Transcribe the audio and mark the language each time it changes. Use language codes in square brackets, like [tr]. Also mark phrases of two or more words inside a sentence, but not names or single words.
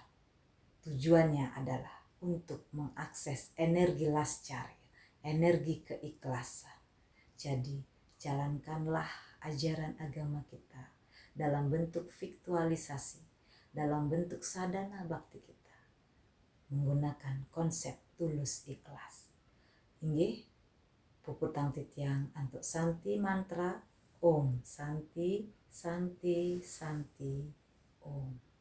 [id] Tujuannya adalah untuk mengakses energi lascari, energi keikhlasan. Jadi jalankanlah ajaran agama kita dalam bentuk viktualisasi, dalam bentuk sadana bakti kita, menggunakan konsep tulus ikhlas. [ban] Inggih, puputang titiang [id] untuk santi mantra [sa] Om Santi Santi Santi Om.